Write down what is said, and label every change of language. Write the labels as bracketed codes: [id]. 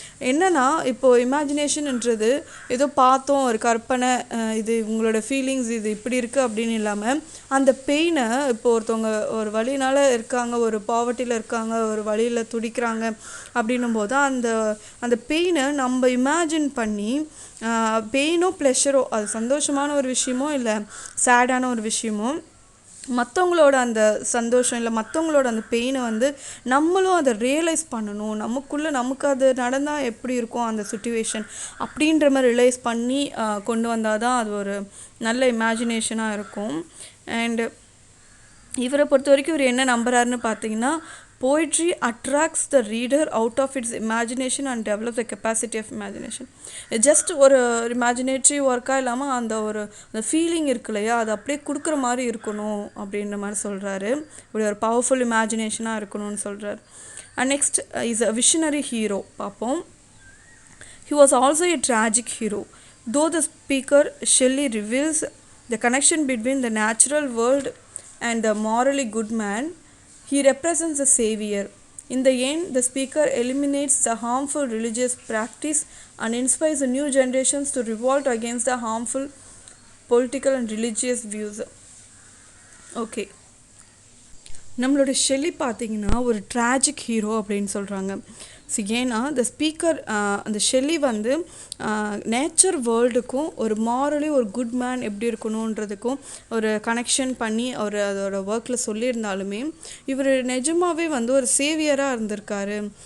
[ta] என்னென்னா, இப்போது இமேஜினேஷன்ன்றது ஏதோ பார்த்தோம் ஒரு கற்பனை, இது உங்களோட ஃபீலிங்ஸ் இது இப்படி இருக்குது அப்படின்னு இல்லாமல், அந்த பெயினை இப்போ ஒருத்தவங்க ஒரு வழியினால் இருக்காங்க, ஒரு பாவர்ட்டியில் இருக்காங்க, ஒரு வழியில் துடிக்கிறாங்க அப்படின்னும் போது அந்த பெயினை நம்ம இமேஜின் பண்ணி, பெயினோ ப்ளஷரோ, அது சந்தோஷமான ஒரு விஷயமோ இல்லை சேடான ஒரு விஷயமோ, மற்றவங்களோட அந்த சந்தோஷம் இல்லை மற்றவங்களோட அந்த பெயினை வந்து நம்மளும் அதை ரியலைஸ் பண்ணணும். நமக்கு அது நடந்தால் எப்படி இருக்கும் அந்த சுச்சுவேஷன் அப்படின்ற மாதிரி ரியலைஸ் பண்ணி கொண்டு வந்தால் தான் அது ஒரு நல்ல இமேஜினேஷனாக இருக்கும். அண்டு இவரை பொறுத்த வரைக்கும் இவர் என்ன நம்புறாருன்னு பார்த்தீங்கன்னா, [en] poetry attracts the reader out of its imagination and develops the capacity of imagination. [ta] Just ஒரு இமேஜினேட்ரி ஒர்க்காக இல்லாமல் அந்த ஃபீலிங் இருக்கு இல்லையா, அது அப்படியே கொடுக்குற மாதிரி இருக்கணும் அப்படின்ற மாதிரி சொல்கிறாரு. இப்படி ஒரு பவர்ஃபுல் இமேஜினேஷனாக இருக்கணும்னு சொல்கிறார். And next is a visionary hero பார்ப்போம். [en] He was also a tragic hero. Though the speaker Shelley reveals the connection between the natural world and the morally good man, he represents a savior. In the end, the speaker eliminates the harmful religious practice and inspires the new generations to revolt against the harmful political and religious views. Okay. [ta] நம்மளோட Shelley பார்த்திங்கன்னா ஒரு tragic hero அப்படின்னு சொல்கிறாங்க. So ஏன்னா the speaker அந்த Shelley வந்து nature வேர்ல்டுக்கும் ஒரு morally ஒரு குட் மேன் எப்படி இருக்கணுன்றதுக்கும் ஒரு கனெக்ஷன் பண்ணி அவர் அதோட ஒர்க்கில் சொல்லியிருந்தாலுமே, இவர் நிஜமாகவே வந்து ஒரு சேவியராக இருந்திருக்காரு.